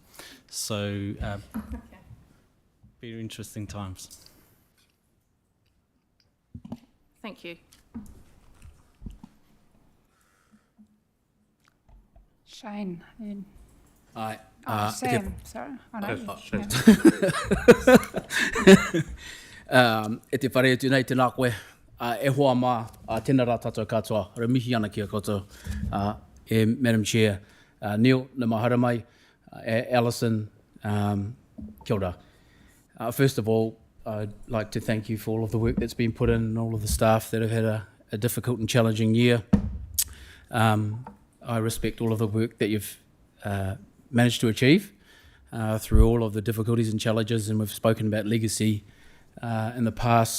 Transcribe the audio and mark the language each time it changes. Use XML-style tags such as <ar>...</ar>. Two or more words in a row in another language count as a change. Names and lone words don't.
<en>So very interesting times. Thank you. Shane. Aye. Sam, sorry. I know.</en> <mi>E te whare atu nei tēnā koe, e hoa mā tēnā rā tātou katoa, remihi ana ki a koutou,</mi> <en>Madam Chair, Neil,</en> <mi>na mahara mai, Alison, kia ora.</mi> <en>First of all, I'd like to thank you for all of the work that's been put in and all of the staff that have had a difficult and challenging year. I respect all of the work that you've managed to achieve through all of the difficulties and challenges, and we've spoken about legacy in the past.</en>